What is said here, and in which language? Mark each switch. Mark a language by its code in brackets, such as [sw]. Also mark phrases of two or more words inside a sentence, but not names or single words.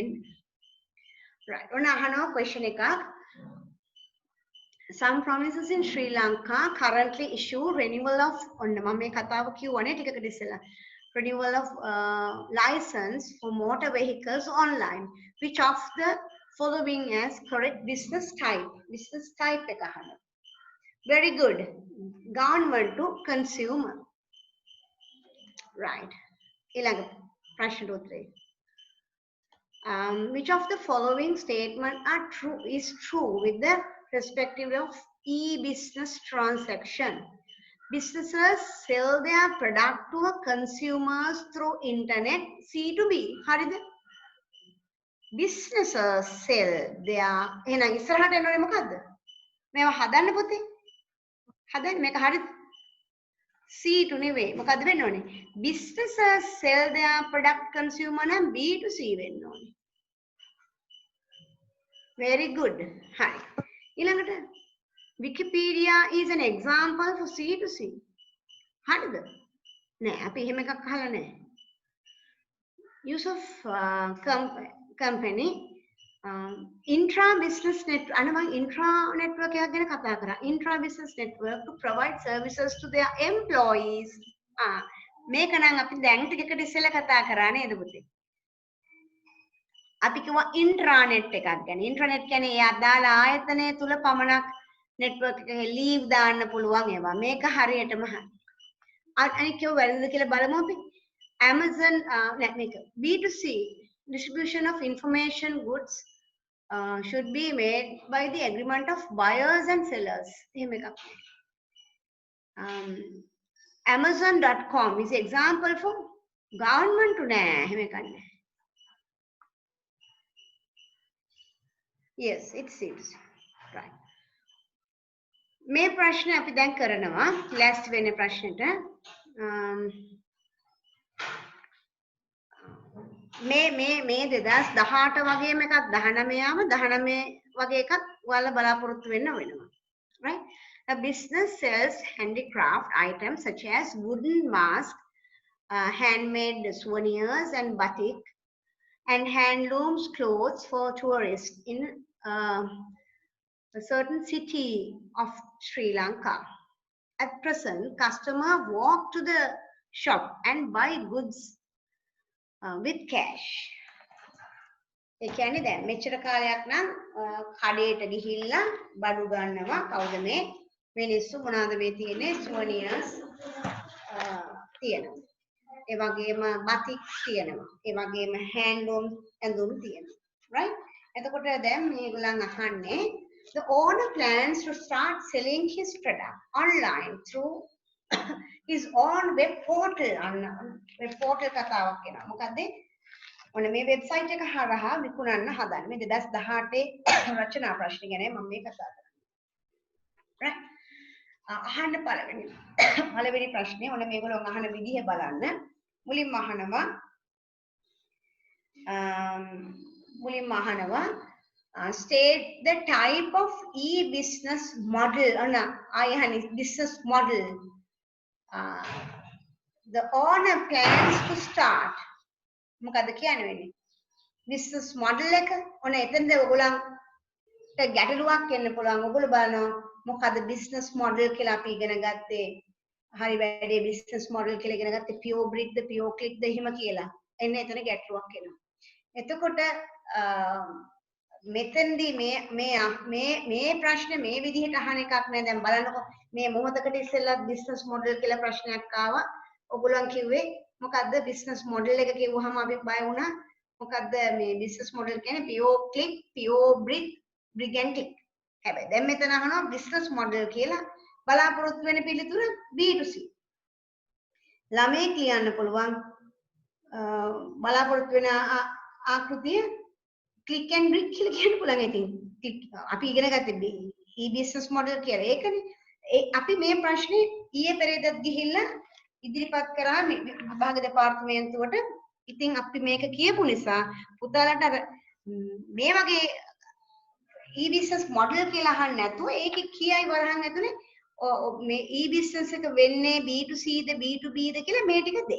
[si] right. ඔන්න අහනවා question එකක්. [en] Some provinces in Sri Lanka currently issue renewal of [si] ඔන්න මම මේ කතාව කියවනේ ටිකකට ඉස්සෙල්ලා. [en] Renewal of license for motor vehicles online. Which of the following as correct business type? Business type [si] එක අහනවා. [en] Very good. Government to consumer. Right. [si] ඊළඟ ප්‍රශ්න උත්තරේ. [en] Which of the following statement is true with the perspective of e-business transaction? Businesses sell their product to consumers through internet C2B. [si] හරිද? [en] Businesses sell their [si] එහෙනම් ඉස්සරහට එනෝනේ මොකද්ද? මේවා හදන්න පුතේ. හදන්න මේක හරිද? C2 නෙවෙයි. මොකද්ද වෙන්න ඕනේ? [en] Businesses sell their product consumer නම් B2C [si] වෙන්න ඕනේ. [en] Very good. [si] හරි. [en] ඊළඟට Wikipedia is an example for C2C. [si] හරිද? නෑ අපි එහෙම එකක් අහලා නෑ. [en] Use of company intra business network අනම intra network [si] එකක් ගැන කතා කරා. [en] Intra business network to provide services to their employees. [si] මේක නම් අපි දැන් ටිකකට ඉස්සෙල්ලා කතා කරා නේද පුතේ? අපි කිව්වා intranet එකක් ගැන. intranet කියන්නේ ඒ අදාළ ආයතනය තුල පමණක් network එකේ leave දාන්න පුළුවන් ඒවා. මේක හරියටම හරි. අනික කිව්ව වැරදිද කියලා බලමු අපි. [en] Amazon මේක B2C distribution of information goods should be made by the agreement of buyers and sellers. [si] එහෙම එකක්. [en] Amazon.com is example for government to නෑ. [si] එහෙම එකක් නෑ. [en] Yes, it's C2C. Right. [si] මේ ප්‍රශ්න අපි දැන් කරනවා ලෑස්ති වෙන ප්‍රශ්නෙට මේ 2018 වගේම එකක් 19ම 19 වගේ එකක් ඔයාලා බලාපොරොත්තු වෙන්න වෙනවා. [en] Right? A business sells handicraft items such as wooden mask, handmade souvenirs and batik, and handlooms clothes for tourists in a certain city of Sri Lanka. At present, customers walk to the shop and buy goods with cash. [si] ඒ කියන්නේ දැන් මෙච්චර කාලයක් නම් කඩේට ගිහිල්ලා බඩු ගන්නවා කවුද මේ මිනිස්සු මොනවාද මේ තියෙන්නේ souvenirs තියෙනවා. ඒ වගේම batik තියෙනවා. ඒ වගේම handloom ඇඳුම් තියෙනවා. Right? එතකොට දැන් මේගොල්ලන් අහන්නේ [en] the owner plans to start selling his product online through his own web portal. web portal [si] කතාවක් එනවා. මොකද ඔන්න මේ වෙබ්සයිට් එක හරහා විකුණන්න හදන්නේ. මේ 2018 රචනා ප්‍රශ්න ගැන මම මේ කතා කරන්නේ. right? අහන්න පළවෙනි ප්‍රශ්නේ ඔන්න මේගොල්ලෝ අහන විදිහ බලන්න. මුලින්ම අහනවා [en] state the type of e-business model. business model uh, the owner plans to start [si] මොකද කියන්න වෙන්නේ [en] business model [si] එක ඔන්න එතනද ඔයගොල්ලන්ට ගැටලුවක් එන්න පුළුවන් ඔයගොල්ලෝ බලනවා මොකද [en] business model [si] කියලා අපි ඉගෙන ගත්තේ හරි වැඩේ [en] business model [si] කියලා ඉගෙන ගත්තේ [en] pure brick [si] ද [en] pure click [si] ද එහෙම කියලා එන්න එතන ගැටලුවක් එනවා එතකොට මෙතෙන්දී මේ ප්‍රශ්නේ මේ විදිහට අහන එකක් නෑ දැන් බලන්නකො මේ මොහොතකට ඉස්සෙල්ලා [en] business model [si] කියලා ප්‍රශ්නයක් ආවා ඔයගොල්ලන් කිව්වේ මොකද්ද [en] business model [si] එක කිව්වහම අපි බය වුණා මොකද්ද මේ [en] business model [si] කියන්නේ [en] pure click pure brick brick and click [si] හැබැයි දැන් මෙතන අහනවා [en] business model [si] කියලා බලාපොරොත්තු වෙන පිළිතුර B2C ළමයි කියන්න පුළුවන් බලාපොරොත්තු වෙන ආකෘතිය [en] click and brick [si] කියලා කියන්න පුළුවන් ඉතින් අපි ඉගෙන ගත්තේ [en] e-business model [si] කියලා ඒකනේ අපි මේ ප්‍රශ්නේ ඊයේ පෙරේදත් ගිහිල්ලා ඉදිරිපත් කරා විභාග දෙපාර්තමේන්තුවට ඉතින් අපි මේක කියපු නිසා පුතාලට අර මේ වගේ [en] e-business model [si] කියලා අහන්න නැතුව ඒකේ කියයි වරහන් ඇතුලේ මේ e-business එක වෙන්නේ B2C ද B2B ද කියලා මේ ටික දෙයි.